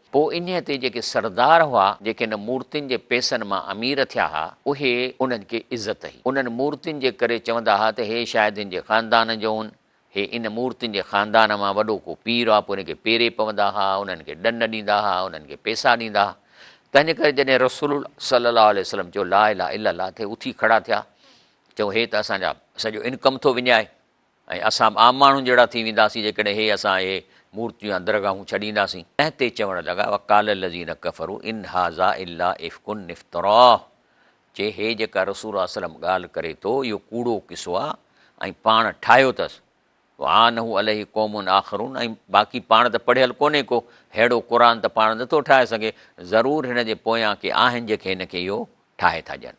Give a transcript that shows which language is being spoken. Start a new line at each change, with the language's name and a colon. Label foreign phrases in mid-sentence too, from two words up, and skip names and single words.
Sindhi: पोइ इन ते जेके सरदार हुआ, जेके हिन मूर्तियुनि जे पैसनि मां अमीर थिया हुआ, उहे उन्हनि खे इज़त हुई। उन्हनि मूर्तियुनि जे करे चवंदा हुआ त हे शायदि हिन जे ख़ानदान जो आहिनि, हे इन मूर्तियुनि जे ख़ानदान मां वॾो को पीर आहे, पोइ उनखे पेरे पवंदा हुआ, उन्हनि खे ॾंड ॾींदा हुआ, उन्हनि खे पैसा ॾींदा हुआ। तंहिंजे करे जॾहिं रसूल
Arabic: صلى الله عليه وسلم
Sindhi: चयो
Arabic: لا إله إلا الله,
Sindhi: ते उथी खड़ा थिया, चयो हे त असांजा सॼो इनकम थो विञाए, ऐं असां आम माण्हू जहिड़ा थी वेंदासीं जेकॾहिं हे असां हे मूर्तियूं या दरगाहूं छॾींदासीं। ऐं ते चवणु लॻा
Arabic: وقال الذين كفروا إن هذا إلا إفك افتراه,
Sindhi: चए हे जेका रसूल सल्लम ॻाल्हि करे थो इहो कूड़ो किसो आहे ऐं पाण ठाहियो अथसि।
Arabic: وأعانه عليه قوم آخرون,
Sindhi: ऐं बाक़ी पाण त पढ़ियल कोन्हे को, अहिड़ो क़ुर त पाण नथो ठाहे सघे, ज़रूरु हिन जे पोयां के आहिनि जेके हिन खे इहो ठाहे था ॾियनि।